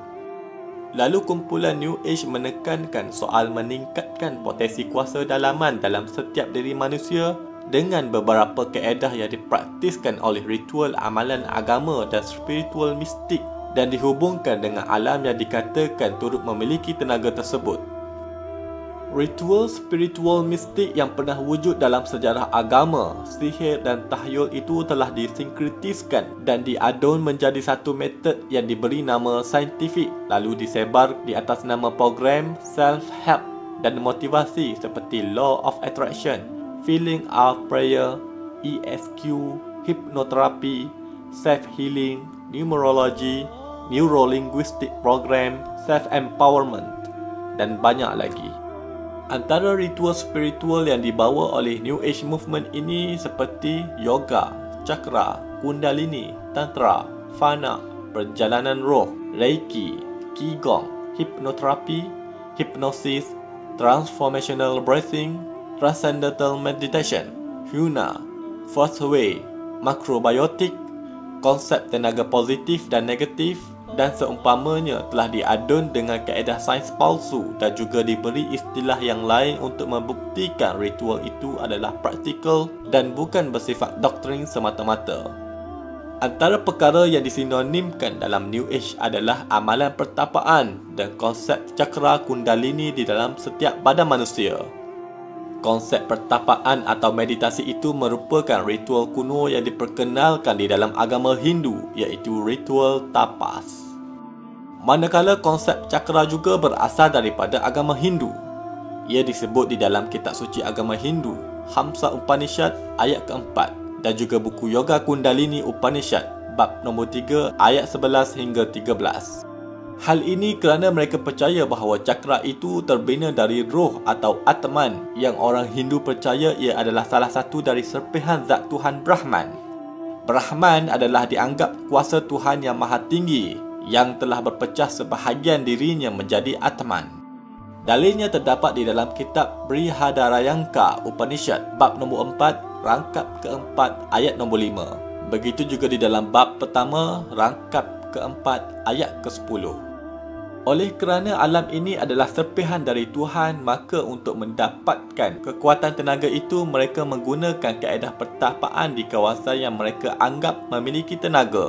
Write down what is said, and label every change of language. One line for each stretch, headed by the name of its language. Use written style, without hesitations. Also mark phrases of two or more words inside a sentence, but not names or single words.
Malay: Lalu kumpulan New Age menekankan soal meningkatkan potensi kuasa dalaman dalam setiap diri manusia dengan beberapa kaedah yang dipraktiskan oleh ritual amalan agama dan spiritual mistik dan dihubungkan dengan alam yang dikatakan turut memiliki tenaga tersebut. Ritual spiritual mistik yang pernah wujud dalam sejarah agama, sihir dan tahyul itu telah disinkretiskan dan diadun menjadi satu metod yang diberi nama saintifik lalu disebar di atas nama program self-help dan motivasi seperti
English: Law of Attraction, Feeling of Prayer, ESQ, Hypnotherapy, Self-Healing, Numerology, Neuro-Linguistic Program, Self-Empowerment
Malay: dan banyak lagi. Antara ritual spiritual yang dibawa oleh New Age Movement ini seperti yoga, cakra, kundalini, tantra, fana, perjalanan roh, reiki, qigong, hypnotherapy, hypnosis,
English: transformational breathing, transcendental meditation,
Malay: Huna, First Way, makrobiotik, konsep tenaga positif dan negatif dan seumpamanya telah diadun dengan kaedah sains palsu dan juga diberi istilah yang lain untuk membuktikan ritual itu adalah praktikal dan bukan bersifat doktrin semata-mata. Antara perkara yang disinonimkan dalam New Age adalah amalan pertapaan dan konsep cakra kundalini di dalam setiap badan manusia. Konsep pertapaan atau meditasi itu merupakan ritual kuno yang diperkenalkan di dalam agama Hindu iaitu ritual tapas. Manakala konsep cakra juga berasal daripada agama Hindu. Ia disebut di dalam kitab suci agama Hindu, Hamsa Upanishad ayat keempat dan juga buku Yoga Kundalini Upanishad bab nombor 3 ayat 11 hingga 13. Hal ini kerana mereka percaya bahawa cakra itu terbina dari roh atau Atman yang orang Hindu percaya ia adalah salah satu dari serpihan zat Tuhan Brahman. Brahman adalah dianggap kuasa Tuhan yang maha tinggi yang telah berpecah sebahagian dirinya menjadi Atman. Dalilnya terdapat di dalam kitab Brihadarayaka Upanishad bab nombor 4 rangkap keempat ayat nombor 5. Begitu juga di dalam bab pertama rangkap keempat ayat ke-10. Oleh kerana alam ini adalah serpihan dari Tuhan, maka untuk mendapatkan kekuatan tenaga itu mereka menggunakan kaedah pertapaan di kawasan yang mereka anggap memiliki tenaga.